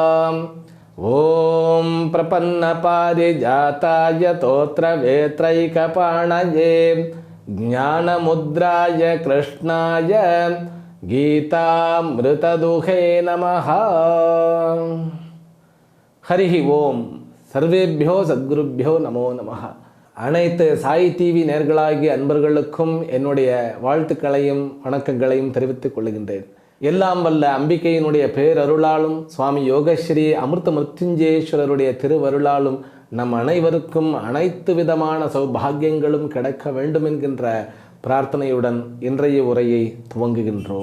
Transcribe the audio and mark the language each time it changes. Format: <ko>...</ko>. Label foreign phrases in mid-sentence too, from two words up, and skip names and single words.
<sa>ओम प्रपन्नपारिजाताय तोत्रवेत्रैकपाणये ज्ञानमुद्राय कृष्णाय गीतामृतदुहे नमः। हरिः ओम सर्वेभ्यो सद्गुरुभ्यो नमो नमः.</sa> <ta>அனைத்து சாய் டிவி நேயர்களாகிய அன்பர்களுக்கும் என்னுடைய வாழ்த்துக்களையும் வணக்கங்களையும் தெரிவித்துக் கொள்கின்றேன். எல்லாம் வல்ல அம்பிகையினுடைய பேரருளாலும் சுவாமி யோகஸ்ரீ அமிர்த மிருத்யுஞ்சேஸ்வரருடைய திருவருளாலும் நம் அனைவருக்கும் அனைத்து விதமான சௌபாகியங்களும் கிடைக்க வேண்டும் என்கின்ற பிரார்த்தனையுடன் இன்றைய உரையை துவங்குகின்றோம்.</ta>